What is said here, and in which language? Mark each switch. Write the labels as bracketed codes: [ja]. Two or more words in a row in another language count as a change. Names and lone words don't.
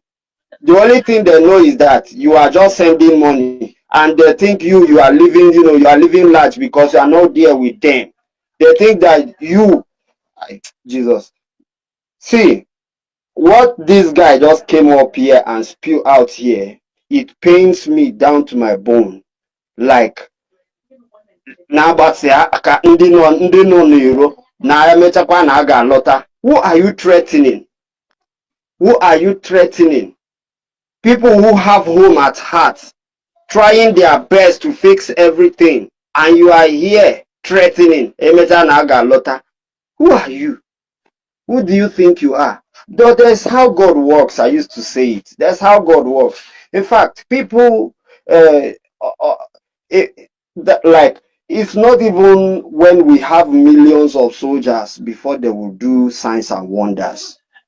[en] The only thing they know is that you are just sending money, and they think you are living, you are living large because you are not there with them. They think that Jesus. See, what this guy just came up here and spew out here, it pains me down to my bone. Like, [ig] na-agbasi aka ndị nọ n'iro na emechakwa na a ga-alọta. [en] Who are you threatening? Who are you threatening? People who have home at heart, trying their best to fix everything, and you are here threatening [ig] emecha na a ga-alọta. [en] Who are you? Who do you think you are? Though that's how God works. I used to say it. That's how God works. In fact, people, uh, uh, like, it's not even when we have millions of soldiers before they will do signs and wonders.